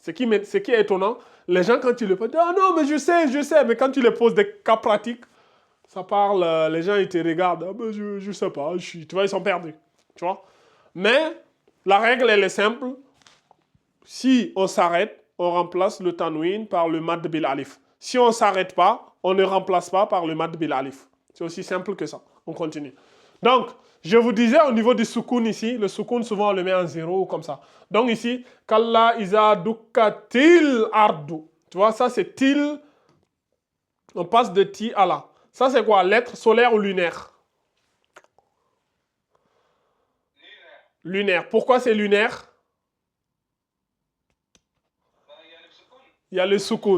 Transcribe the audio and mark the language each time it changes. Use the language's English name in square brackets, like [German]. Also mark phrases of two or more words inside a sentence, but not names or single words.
[French] Ce qui est étonnant, les gens, quand tu le poses, ah non, mais je sais. Mais quand tu les poses des cas pratiques, ça parle, les gens, ils te regardent. Ah ben, je sais pas, tu vois, ils sont perdus. Tu vois. Mais la règle, elle est simple. Si on s'arrête, on remplace le tanwin par le [Arabic] مد بالألف. [French] Si on ne s'arrête pas, on ne remplace pas par le [Arabic] مد بالألف. [French] C'est aussi simple que ça. On continue. Donc, je vous disais au niveau du soukoun ici, le soukoun souvent on le met en 0 ou comme ça. Donc ici, [Arabic] كلا إذا دكت الأرض. [French] Tu vois, ça c'est til. On passe de ti à la. Ça c'est quoi? Lettre solaire ou lunaire? Lunaire. Pourquoi c'est lunaire? Il y a le soukoun.